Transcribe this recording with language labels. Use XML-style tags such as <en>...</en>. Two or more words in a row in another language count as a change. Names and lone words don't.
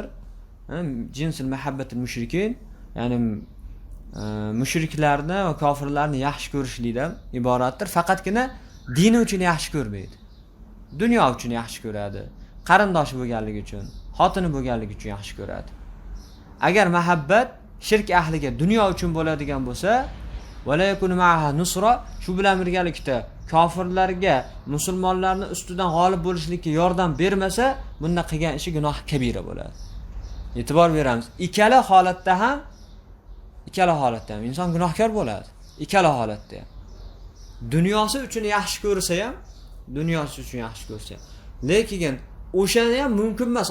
<ar>جنس محبة المشركين,</ar> <uz>ya'ni mushriklarni va kofirlarni yaxshi ko'rishlikdan iboratdir. Faqatgina dini uchun yaxshi ko'rmaydi. Dunyo uchun yaxshi ko'radi. Qarindoshi bo'lganligi uchun, xotini bo'lganligi uchun yaxshi ko'radi. Agar mahabbat shirk ahliga dunyo uchun bo'ladigan bo'lsa,</uz> <ar>ولا يكون معها نصرة,</ar> <uz>shu bilan birgalikda kofirlarga musulmonlarni ustidan g'olib bo'lishlikka yordam bermasa, bunda qilgan ishi gunoh kabira bo'ladi. E'tibor beramiz. Ikkala holatda ham inson gunohkor bo'ladi. Ikkala holatda ham. Dunyosi uchun yaxshi ko'rsa ham, lekin o'shani ham mumkin emas.</uz>